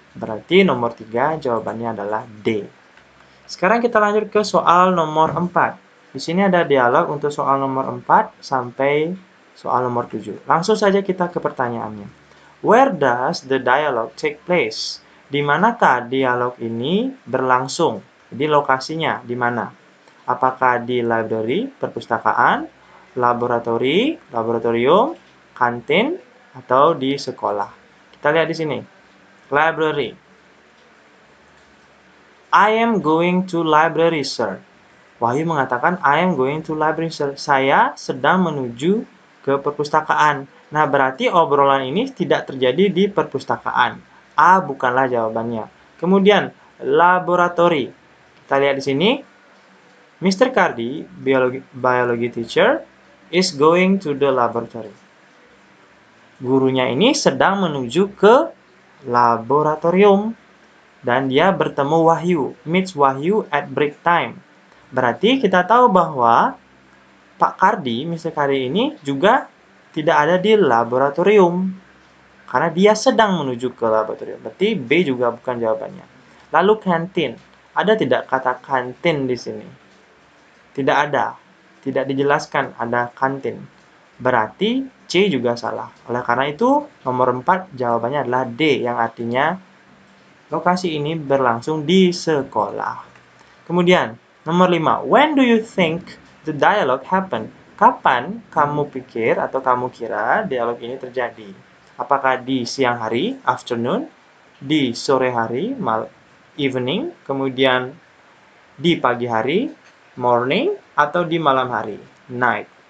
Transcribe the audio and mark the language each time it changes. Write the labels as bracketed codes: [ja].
[id] Berarti nomor 3 jawabannya adalah D. Sekarang kita lanjut ke soal nomor 4. Di sini ada dialog untuk soal nomor 4 sampai soal nomor 7. Langsung saja kita ke pertanyaannya. [en] Where does the dialogue take place? [id] Di manakah dialog ini berlangsung? Jadi lokasinya di mana? Apakah di library, perpustakaan, laboratorium, kantin, atau di sekolah? Kita lihat di sini. Library. [en] I am going to library, sir. [id] Wahyu mengatakan, [en] I am going to library, sir. [id] Saya sedang menuju ke perpustakaan. Nah, berarti obrolan ini tidak terjadi di perpustakaan. A bukanlah jawabannya. Kemudian, laboratory. Kita lihat di sini. Mr. [en] Cardi, biology teacher, is going to the laboratory. [id] Gurunya ini sedang menuju ke laboratorium. Dan dia bertemu Wahyu. [en] Meets Wahyu at break time. [id] Berarti kita tahu bahwa Pak Kardi, Mr. Kardi ini juga tidak ada di laboratorium. Karena dia sedang menuju ke laboratorium. Berarti B juga bukan jawabannya. Lalu kantin. Ada tidak kata kantin di sini? Tidak ada. Tidak dijelaskan ada kantin. Berarti C juga salah. Oleh karena itu, nomor 4 jawabannya adalah D, yang artinya lokasi ini berlangsung di sekolah. Kemudian, nomor 5. [en] When do you think the dialogue happen? [id] Kapan kamu pikir atau kamu kira dialog ini terjadi? Apakah di siang hari, afternoon, di sore hari, evening, kemudian di pagi hari, morning, atau di malam hari, night.